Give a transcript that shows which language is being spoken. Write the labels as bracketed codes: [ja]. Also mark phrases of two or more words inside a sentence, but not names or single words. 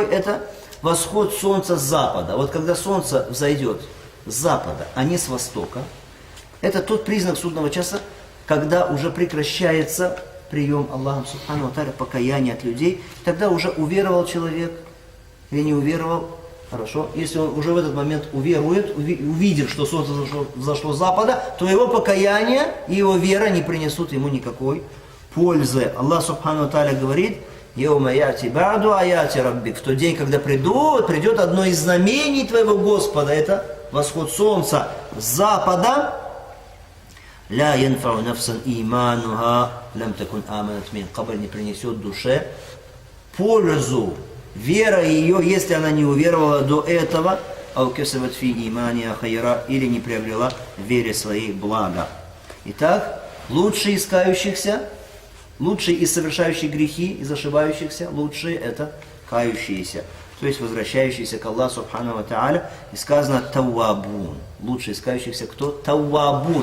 [ru] Это восход солнца с запада. Вот когда солнце взойдет с запада, а не с востока, это тот признак судного часа, когда уже прекращается прием Аллахом [ar] سبحانه وتعالى [ru] покаяния от людей. Тогда уже уверовал человек или не уверовал. Хорошо. Если он уже в этот момент уверует, увидит, что солнце взошло с запада, то его покаяние и его вера не принесут ему никакой пользы. Аллах [ar] سبحانه وتعالى [ru] говорит: [ar] يوم يأتي بعض آيات ربك. [ru] В тот день, когда придет одно из знамений твоего Господа, это восход солнца с запада. [ar] لا ينفع نفسا إيمانها لم تكن آمنت من قبل, [ru] не принесет душе пользу вера ее, если она не уверовала до этого, [ar] أو كسبت في إيمانها خيرا, [ru] или не приобрела в вере своей блага. Итак, лучшие из кающихся, лучшие из совершающих грехи, из ошибающихся, лучшие это кающиеся, то есть возвращающиеся к Аллаху [ar] سبحانه وتعالى. [ru] И сказано таввабун. Лучшие из кающихся кто? Таввабун.